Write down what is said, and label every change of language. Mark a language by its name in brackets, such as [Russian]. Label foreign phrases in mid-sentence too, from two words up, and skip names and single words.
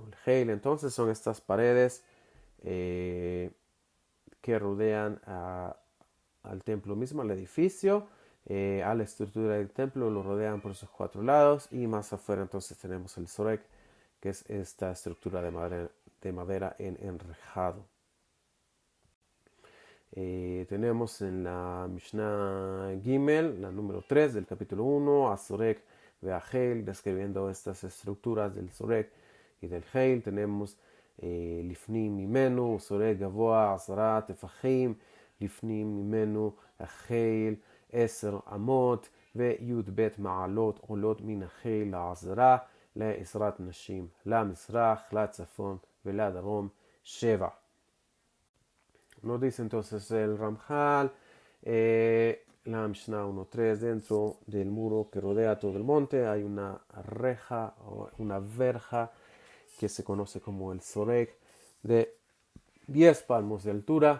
[Spanish] El Heil entonces son estas paredes que rodean al templo mismo, al edificio, a la estructura del templo, lo rodean por sus 4 lados y más afuera entonces tenemos el Zorek, que es esta estructura de madera en enrejado. Tenemos en la Mishnah Gimel, la número 3 del capítulo 1, a [Hebrew] סורג והחיל, [Spanish] describiendo estas estructuras del Zorek y del Heil. [Hebrew] Tenemos לפנים ממנו, סורג גבוה, עשרה, טפחים, לפנים ממנו, חיל, עשר אמות, וי"ב מעלות עולות מן החיל לעזרה לעזרת נשים, למזרח, לצפון ולדרום 7. [Spanish] Nos dice entonces el Ramjal, la Mishnah 1.3, dentro del muro que rodea todo el monte hay una reja o una verja que se conoce como el Zorek de 10 palmos de altura.